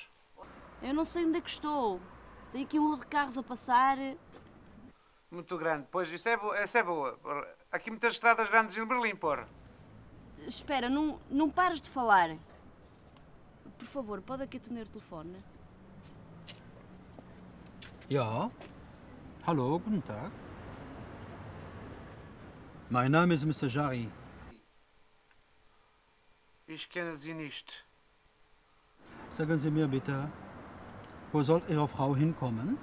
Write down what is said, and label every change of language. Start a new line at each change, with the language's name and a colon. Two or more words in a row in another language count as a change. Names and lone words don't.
Portuguese: Eu não sei onde é que estou. Tem aqui um rolo de carros a passar. Muito grande. Pois, isso é boa. Há aqui muitas estradas grandes em Berlim, porra. Espera, não pares de falar. Por favor, pode aqui atender o telefone?
German: Ja, hallo, guten Tag. Mein Name ist Mr. Jari. Ich kenne sie nicht. Sagen Sie mir bitte, wo soll Ihre Frau hinkommen?